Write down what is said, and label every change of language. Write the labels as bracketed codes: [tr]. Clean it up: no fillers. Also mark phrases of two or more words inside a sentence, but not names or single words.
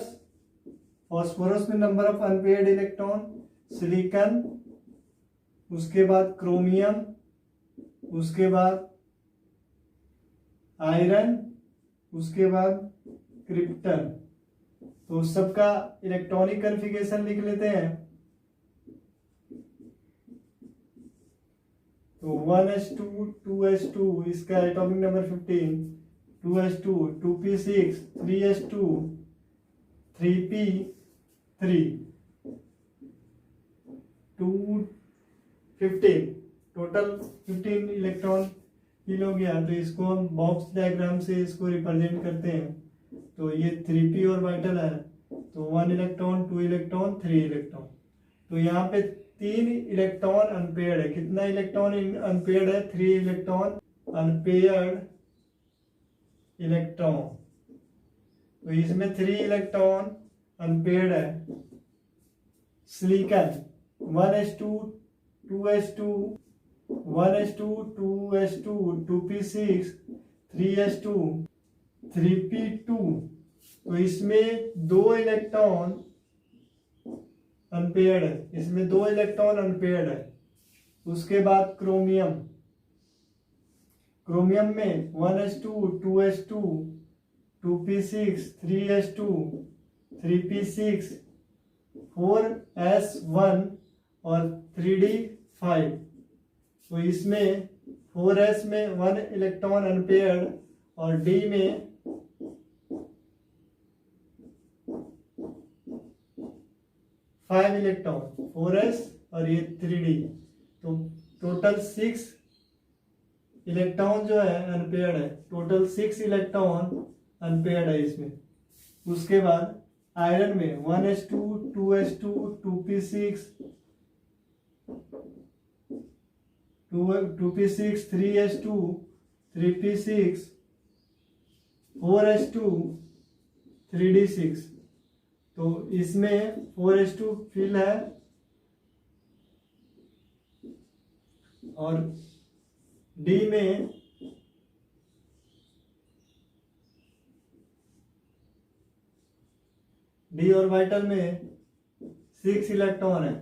[hi] फास्फोरस में [en] number of unpaired electron, [hi] सिलिकॉन, उसके बाद क्रोमियम, उसके बाद आयरन, उसके बाद क्रिप्टन। तो सबका [en] electronic configuration [hi] लिख लेते हैं। तो 1s2 2s2 इसका [en] atomic number [hi] 15, 2s2 2p6 3s2 3p3 2 15, टोटल 15 [en] electron fill [hi] हो गया। तो इसको हम [en] box diagram [hi] से इसको रिप्रेजेंट करते हैं। तो ये 3p ऑर्बिटल है, तो 1 इलेक्ट्रॉन 2 इलेक्ट्रॉन 3 इलेक्ट्रॉन। तो यहाँ पे 3 [en] electron unpaired [hi] है। कितना [en] electron unpaired [hi] है? 3 [en] electron unpaired electron. [hi] तो इसमें 3 [en] electron unpaired [hi] है। सिलिकॉन 1s2 2s2 1s2 2s2 2p6 3s2 3p2। तो इसमें 2 [en] electron unpaired [hi] है, इसमें 2 [en] electron unpaired [hi] है। उसके बाद क्रोमियम, क्रोमियम में 1s2 2s2 2p6 3s2 3p6 4s1 और 3d5। तो इसमें 4s में 1 [en] electron unpaired [hi] और d में 5 इलेक्ट्रॉन, 4s और ये 3d। तो टोटल 6 इलेक्ट्रॉन जो है अनपेयर्ड है। टोटल 6 [en] electron unpaired [hi] है इसमें। उसके बाद आयरन में 1s2 2s2 2p6 2p6 3s2 3p6 4s2 3d6। तो इसमें 4s2 फिल है और D में [en] D orbital [hi] में 6 इलेक्ट्रॉन है।